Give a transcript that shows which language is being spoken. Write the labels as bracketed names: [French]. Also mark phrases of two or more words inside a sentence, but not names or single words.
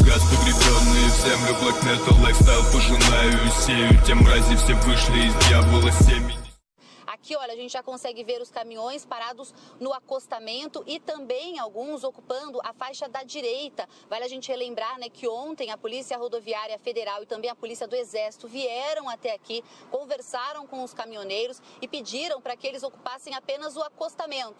[Russian] Погребенные в землю, [English] black metal, lifestyle [Russian] пожинаю и сею. Те мрази все вышли из дьявола семени. [Portuguese] Aqui, olha, a gente já consegue ver os caminhões parados no acostamento e também alguns ocupando a faixa da direita. Vale a gente relembrar, né, que ontem a Polícia Rodoviária Federal e também a Polícia do Exército vieram até aqui, conversaram com os caminhoneiros e pediram para que eles ocupassem apenas o acostamento.